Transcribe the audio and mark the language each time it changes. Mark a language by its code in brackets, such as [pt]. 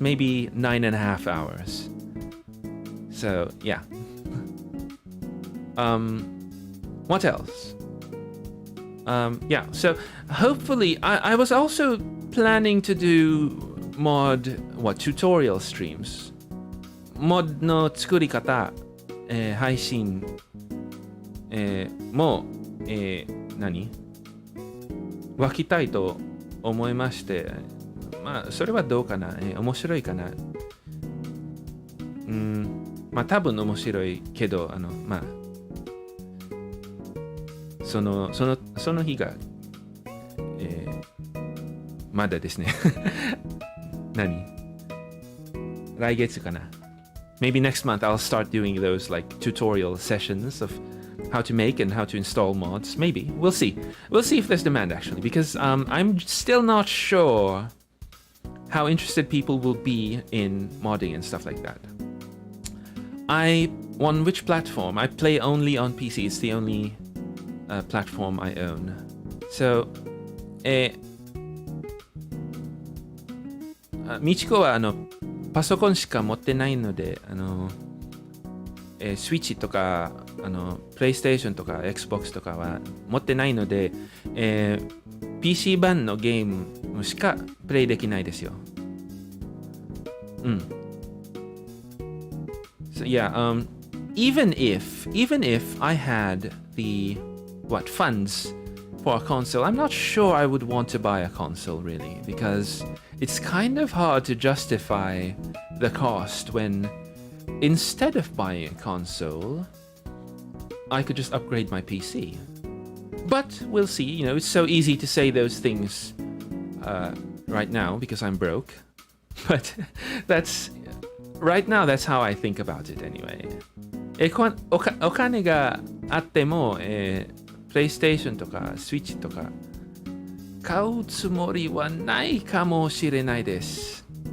[en] Maybe 9.5 hours. So, yeah. What else? Yeah, so hopefully, I was also planning to do tutorial streams. [ja] Mod の作り方、配信、も、分きたいと思いまして、まあ、それはどうかな、面白いかな。まあ、多分面白いけど、まあ、その日が、まだですね。来月かな。 [en] Maybe next month I'll start doing those like tutorial sessions of how to make and how to install mods. Maybe. We'll see. We'll see if there's demand actually, because I'm still not sure how interested people will be in modding and stuff like that. On which platform? I play only on PC. It's the only platform I own. [ja] So, Michiko はパソコンしか持ってないので、スイッチとかプレイステーションとか Xbox とかは持ってないので、PC 版のゲームしかプレイできないですよ。 [en] So yeah, even if I had the funds for a console, I'm not sure I would want to buy a console really, because it's kind of hard to justify the cost when instead of buying a console, I could just upgrade my PC. But we'll see, it's so easy to say those things right now because I'm broke. But right now that's how I think about it anyway. [ja] お金があっても、PlayStation とか Switch とか買うつもりはないかもしれないです。